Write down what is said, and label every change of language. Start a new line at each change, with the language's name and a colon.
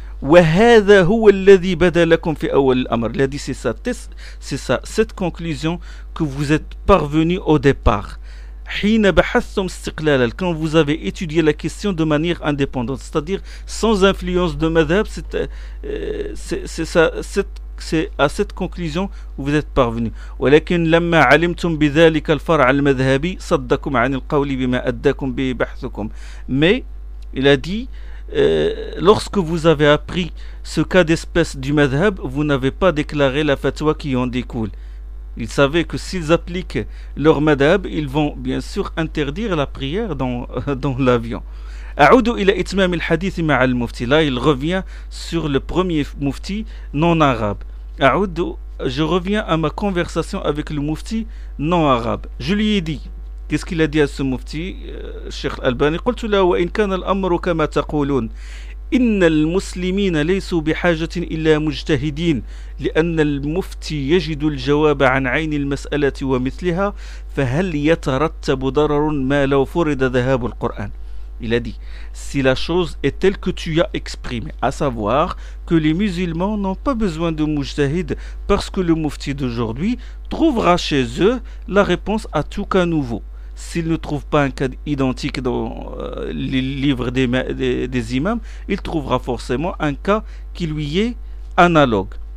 Arabic: وَهَذَا هُوَ الَّذِي بَدَى لَكُمْ فِي أَوَلِ الْأَمَرِ.
French: Il a dit, c'est ça, cette conclusion que vous êtes parvenu au départ.
Arabic: حين بحثتم استقلالك,
French: quand vous avez étudié la question de manière indépendante, c'est-à-dire sans influence de madhab, c'est à cette conclusion où vous êtes parvenu.
Arabic: ولكن لما علمتم بذلك الفرع المذهبي صدكم عن القول بما أدكم ببحثكم.
French: Mais il a dit, lorsque vous avez appris ce cas d'espèce du madhab, vous n'avez pas déclaré la fatwa qui en découle. Ils savaient que s'ils appliquent leur madhab, ils vont bien sûr interdire la prière dans l'avion.
Arabic: أعود إلى إتمام الحديث مع المفتي.
French: Là, il revient sur le premier mufti non arabe.
Arabic: أعود,
French: je reviens à ma conversation avec le mufti non arabe. Je lui ai dit, qu'est-ce qu'il a dit à ce mufti, Cheikh Albani?
Arabic: قلت له وإن كان الأمر كما تقولون إن المسلمين ليسوا بحاجة إلا مجتهدين لأن المفتي يجد الجواب عن عين المسألة ومثلها فهل يترتب ضرر ما لو فرض ذهاب القرآن.
French: Il a dit, si la chose est telle que tu as exprimée, à savoir que les musulmans n'ont pas besoin de mujtahid parce que le mufti d'aujourd'hui trouvera chez eux la réponse à tout cas nouveau. S'il ne trouve pas un cas identique dans les livres des imams, il trouvera forcément un cas qui lui est analogue.